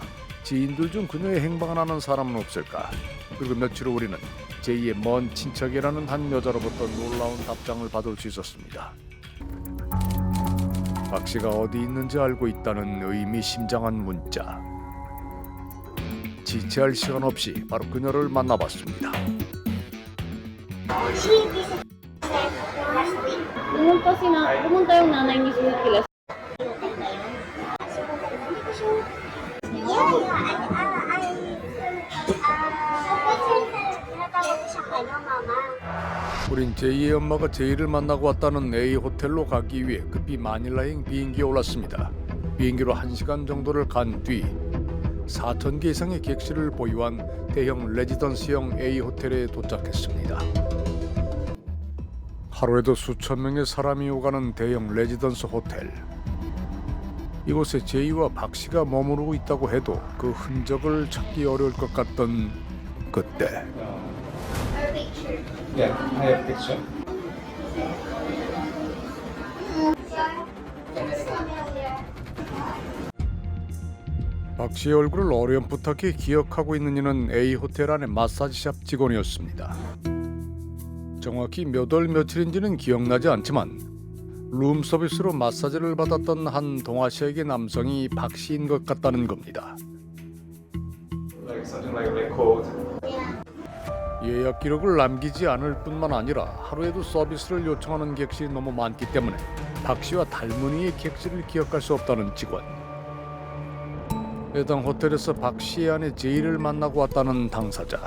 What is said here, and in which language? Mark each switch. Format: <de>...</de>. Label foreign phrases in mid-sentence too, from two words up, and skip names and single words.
<ko>지인들 중 그녀의 행방을 아는 사람은 없을까? 그리고 며칠 후 우리는 제이의 먼 친척이라는 한 여자로부터 놀라운 답장을 받을 수 있었습니다. 박 씨가 어디 있는지 알고 있다는 의미심장한 문자. 지체할 시간 없이 바로 그녀를 만나봤습니다.</ko> <tl>Pumunta yung nanay ni Suzy kila.</tl> <ko>우린 제이의 엄마가 제이를 만나고 왔다는 A 호텔로 가기 위해 급히 마닐라행 비행기에 올랐습니다. 비행기로 1시간 정도를 간 뒤 4,000개 이상의 객실을 보유한 대형 레지던스형 A 호텔에 도착했습니다. 하루에도 수천 명의 사람이 오가는 대형 레지던스 호텔. 이곳에 제이와 박 씨가 머무르고 있다고 해도 그 흔적을 찾기 어려울 것 같던 그때.</ko> <en>Yeah, I have picture.</en> <ko>박 씨의 얼굴을 어렴풋하게 기억하고 있는 이는 A 호텔 안의 마사지샵 직원이었습니다. 정확히 몇 월 며칠인지는 기억나지 않지만 룸 서비스로 마사지를 받았던 한 동아시아계 남성이 박 씨인 것 같다는 겁니다.</ko> <en>Like something like code.</en> <ko>예약 기록을 남기지 않을 뿐만 아니라 하루에도 서비스를 요청하는 객실이 너무 많기 때문에 박 씨와 닮은 이의 객실을 기억할 수 없다는 직원. 해당 호텔에서 박 씨의 아내 제이를 만나고 왔다는 당사자.</ko>